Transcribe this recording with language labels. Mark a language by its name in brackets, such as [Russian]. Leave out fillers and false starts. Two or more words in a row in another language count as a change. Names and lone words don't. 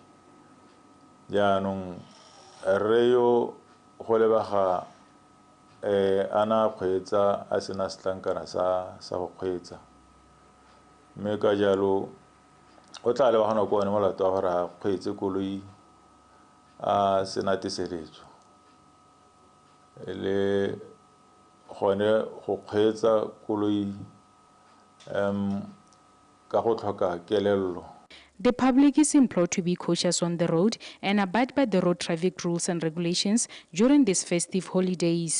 [Tswana] jaanong re yo go lebaga ana kgwetsa a sena setlankana sa go kgwetsa mme ka jalo o tla le bana go ne molato wa gore a kgwetse koloi a senatiseletso le gone go kgwetsa koloi ka go tlhoka kelello. [English] The public is implored to be cautious on the road and abide by the road traffic rules and regulations during these festive holidays.